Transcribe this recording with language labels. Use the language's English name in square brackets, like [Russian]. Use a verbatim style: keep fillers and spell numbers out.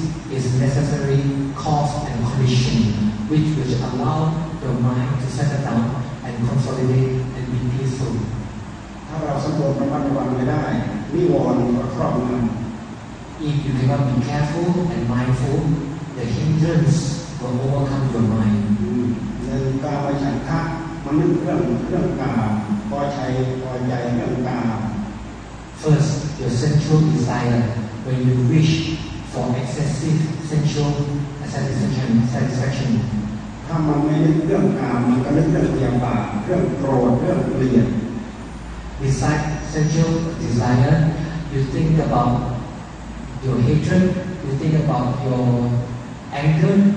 [English] This is necessary cause and condition which will allow your mind to settle down and consolidate and be peaceful. [Thai] ถ้าเราสำรวมระมัดระวังไม่ได้นิวรณ์ก็ครอบงำ [English] If you cannot be careful and mindful, the hindrance will overcome your mind. [Thai] ในการไปฉันทะมันนึกเรื่องเรื่องกามพอใจพอใจเรื่องกาม [English] First, your sensual desire when you wish for excessive sensual satisfaction. satisfaction. [Thai] ถ้ามันไม่นึกเรื่องกามมันก็นึกเรื่องพยาบาทเรื่องโกรธเรื่องเกลียด [English] Besides sensual desire, you think about your hatred, you think about your anger.